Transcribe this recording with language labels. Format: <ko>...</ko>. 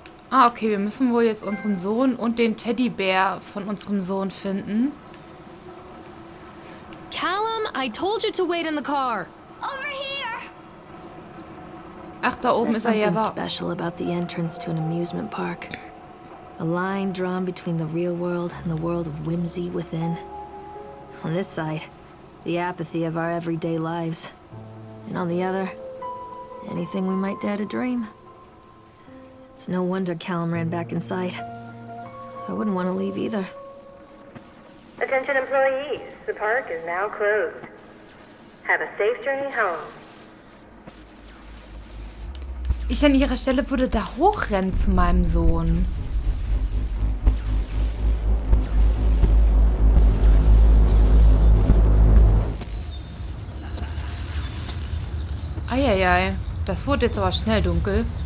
<de>Ah, okay, wir müssen wohl jetzt unseren Sohn und den Teddybär von unserem Sohn finden.</de> <en>Callum, I told you to wait in the car. Over here.</en> <de>Ach, da oben</de> <en>There's</en> <de>ist er ja.</de> <en>something special about the entrance to an amusement park. A line drawn between the real world and the world of whimsy within. On this side, the apathy of our everyday lives. And on the other, anything we might dare to dream. It's no wonder Callum ran back inside. I wouldn't want to leave either. Attention, employees. The park is now closed. Have a safe journey home.</en> <de>Ich an ihrer Stelle würde da hochrennen zu meinem Sohn. Eieiei, das wurde jetzt aber schnell dunkel.</de>